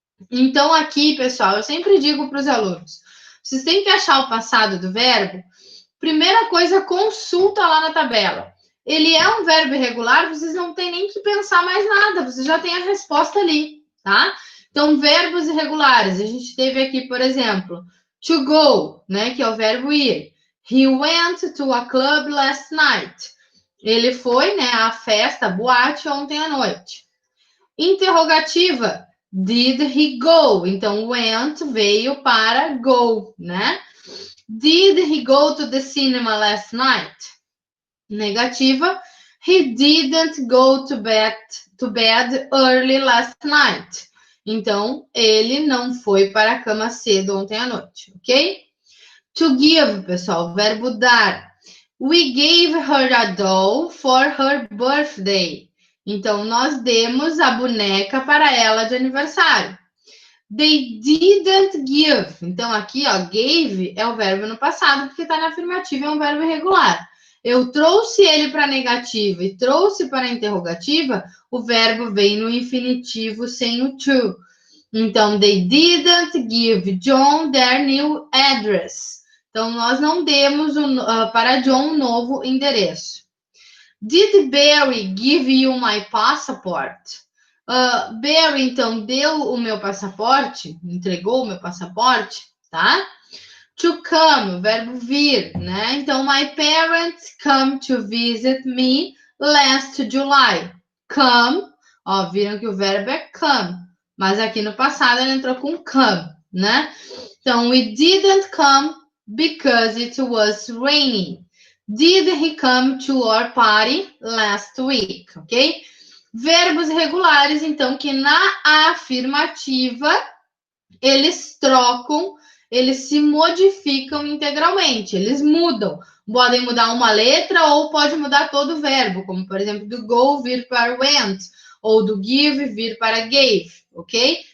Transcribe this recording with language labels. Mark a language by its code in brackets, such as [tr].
[pt] Então, aqui, pessoal, eu sempre digo para os alunos, vocês têm que achar o passado do verbo. Primeira coisa, consulta lá na tabela. Ele é um verbo irregular, vocês não têm nem que pensar mais nada, vocês já têm a resposta ali, tá? Então, verbos irregulares, a gente teve aqui, por exemplo, [en] to go, [pt] né, que é o verbo ir. [en] He went to a club last night. [pt] Ele foi, né, à festa, boate ontem à noite. [en] Interrogativa, did he go? [pt] Então, went veio para go, né? [en] Did he go to the cinema last night? Negativa, he didn't go to bed early last night. [pt] Então, ele não foi para a cama cedo ontem à noite, ok? [en] To give, [pt] pessoal, verbo dar. [en] We gave her a doll for her birthday. [pt] Então, nós demos a boneca para ela de aniversário. [en] They didn't give. [pt] Então, aqui, ó, gave é o verbo no passado, porque está na afirmativa, é um verbo irregular. Eu trouxe ele para a negativa e trouxe para a interrogativa, o verbo vem no infinitivo sem o to. [en] Então, they didn't give John their new address. [pt] Então, nós não demos para John um novo endereço. [en] Did Barry give you my passport? [pt] Barry, então, deu o meu passaporte, entregou o meu passaporte, tá? [en] To come, [pt] o verbo vir, né? [en] Então, my parents come to visit me last July. [pt] Come, ó, viram que o verbo é come, mas aqui no passado ele entrou com come, né? [en] Então, we didn't come because it was raining. Did he come to our party last week? Ok? [pt] Verbos irregulares, então, que na afirmativa eles trocam, eles se modificam integralmente, eles mudam. Podem mudar uma letra ou pode mudar todo o verbo, como, por exemplo, do go vir para went, ou do give vir para gave, ok?